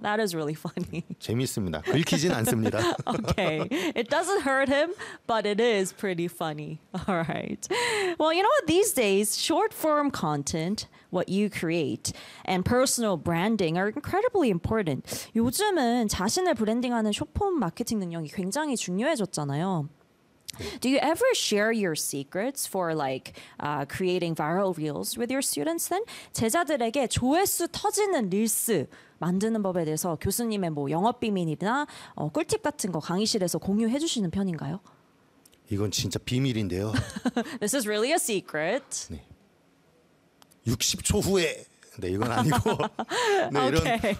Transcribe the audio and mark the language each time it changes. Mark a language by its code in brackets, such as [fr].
[en] That is really funny. [ko] 재밌습니다. 긁히진 않습니다. [en] Okay. It doesn't hurt him, but it is pretty funny. All right. Well, you know what? These days, short form content, what you create, and personal branding are incredibly important. [ko] 요즘은 자신을 브랜딩하는 숏폼 마케팅 능력이 굉장히 중요해졌잖아요. [en] Do you ever share your secrets for like creating viral reels with your students then? [ko] 제자들에게 조회수 터지는 릴스 만드는 법에 대해서 교수님의 뭐 영업 비밀이나 꿀팁 같은 거 강의실에서 공유해 주시는 편인가요? 이건 진짜 비밀인데요. [en] This is really a secret. 네. [ko] 60초 후에 네, 이건 아니고 네, okay.